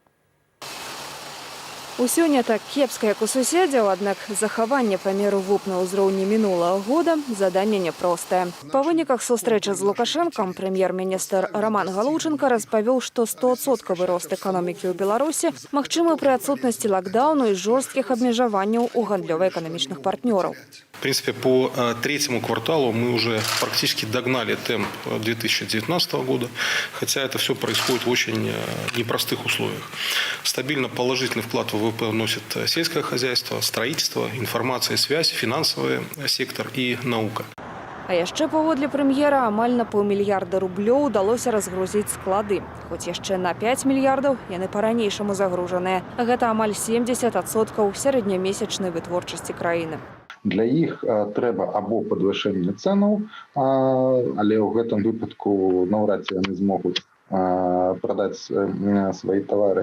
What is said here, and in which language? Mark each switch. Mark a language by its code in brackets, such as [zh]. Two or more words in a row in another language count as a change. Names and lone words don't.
[be] Усё не так кепска, як у суседзяў, аднак захаванне памеру ВУП на ўзроўні мінулага года заданне няпростае. Па выніках сустрэчы з Лукашэнкам прэм'ер-міністр Роман Галоўчанка распавёў, што 100% рост эканомікі ў Беларусі магчымы пры адсутнасці лакдауну і жорсткіх абмежаванняў у гандлёва-эканамічных партнёраў. [ru] В принципе, по третьему кварталу мы уже практически догнали темп 2019 года, хотя это все происходит в очень непростых условиях. Стабильно положительный вклад в ВВП вносит сельское хозяйство, строительство, информация и связь, финансовый сектор и наука. [be] А яшчэ паводле прэм'ера амаль на паўмільярда рублёў удалося разгрузіць склады. Хоць яшчэ на 5 мільярдаў яны па-ранейшаму загружаныя. Гэта амаль 70% сярэднямесячнай вытворчасці краіны. Для іх трэба або падвышэнне цэнаў, але ў гэтым выпадку наўрад ці яны змогуць прадаць свае тавары.